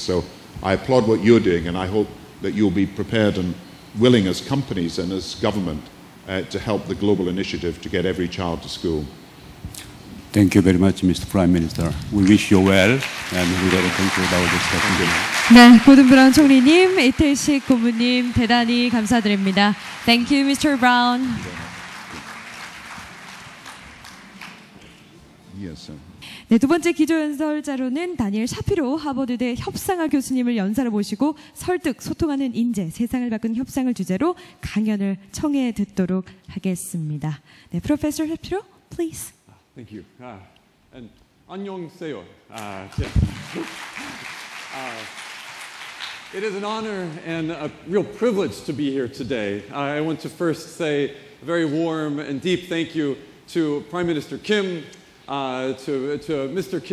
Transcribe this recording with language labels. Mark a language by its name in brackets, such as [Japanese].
[English] So I applaud what you're doing, and I hope that you'll be prepared and willing as companies and as government to help the global initiative to get every child to school. Thank you very much, Mr. Prime Minister. We wish you well, and we're going to conclude our discussion. [Korean] 네, 고든 브라운 총리님, 이태식 고문님 대단히 감사드립니다. [English] Thank you, Mr. Brown. Yes, sir. [Korean] 네, 두 번째 기조연설자로는 다니엘 샤피로 하버드대 협상학 교수님을 연사로 모시고 설득, 소통하는 인재, 세상을 바꾸는 협상을 주제로 강연을 청해 듣도록 하겠습니다. 네, [English] Professor Shapiro, please. Thank you. And [Korean] 안녕하세요. [English] It is an honor and a real privilege to be here today. I want to first say a very warm and deep thank you to Prime Minister Kim, to Mr.